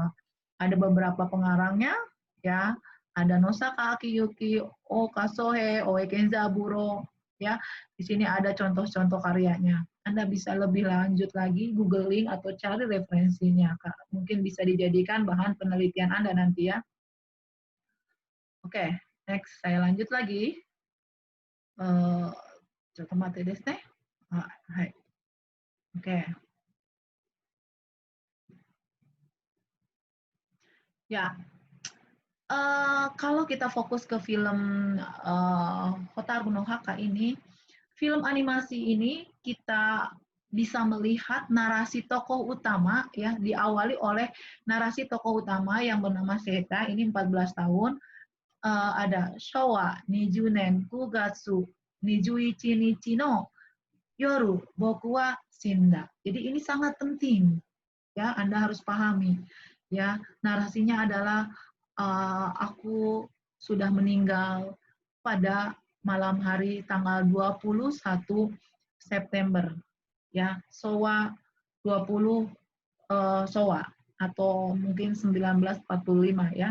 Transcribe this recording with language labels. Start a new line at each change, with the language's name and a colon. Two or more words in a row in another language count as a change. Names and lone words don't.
Indonesian: Ada beberapa pengarangnya ya, ada Nosaka Akiyuki, Okasohe, Oe Kenzaburo ya. Di sini ada contoh-contoh karyanya. Anda bisa lebih lanjut lagi googling atau cari referensinya, Kak. Mungkin bisa dijadikan bahan penelitian Anda nanti ya. Oke, next saya lanjut lagi.
Japanese: ちょっと待ってですね。はい。Oke.
Indonesian: Ya, kalau kita fokus ke film Hotaru no Haka ini, film animasi ini kita bisa melihat narasi tokoh utama ya diawali oleh narasi tokoh utama yang bernama Seta, ini 14 tahun.
Japanese: Ada 昭和二十年九月二十一日の夜僕は死んだ.
Indonesian: Jadi ini sangat penting ya, Anda harus pahami ya. Narasinya adalah aku sudah meninggal pada malam hari tanggal 21 September ya, Showa 20 Showa atau mungkin 1945 ya.